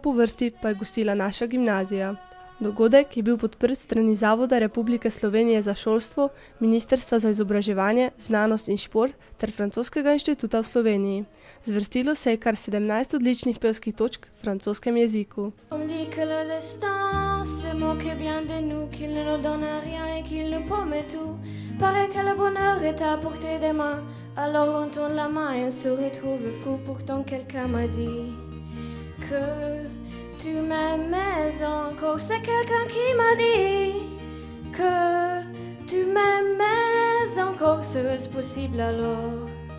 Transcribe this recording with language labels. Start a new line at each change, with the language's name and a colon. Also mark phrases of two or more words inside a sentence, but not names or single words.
Slovenian: po vrsti pa je gostila naša gimnazija. Dogodek je bil podprt strani Zavoda Republike Slovenije za šolstvo, Ministrstva za izobraževanje, znanost in šport ter Francoskega inštituta v Sloveniji. Zvrstilo se je kar 17 odličnih pevskih točk v francoskem jeziku.
French: Tu m'aimais encore, c'est quelqu'un qui m'a dit que tu m'aimais encore, serait-ce possible alors?